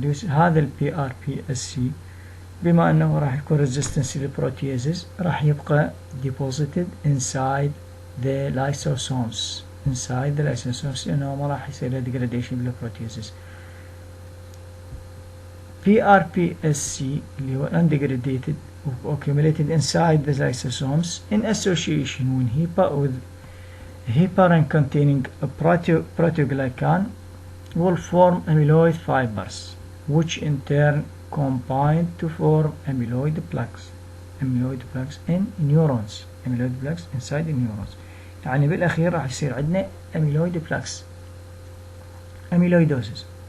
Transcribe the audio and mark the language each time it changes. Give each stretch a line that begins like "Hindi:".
Arabic: هذا ال PRPSC بما أنه راح يكون resistance للبروتيزز راح يبقى
English: deposited inside the lysosomes
Arabic: لأنه ما راح يصير degradation بالبروتيزز.
English: PRPSC
Arabic: اللي هو
English: undegraded accumulated inside the lysosomes in association with heparin containing proteoglycan will form amyloid fibers which in turn combine to form amyloid plaques in neurons. amyloid plaques inside the neurons.
Arabic: يعني بالأخير راح يصير عندنا
English: amyloid plaques amyloidosis.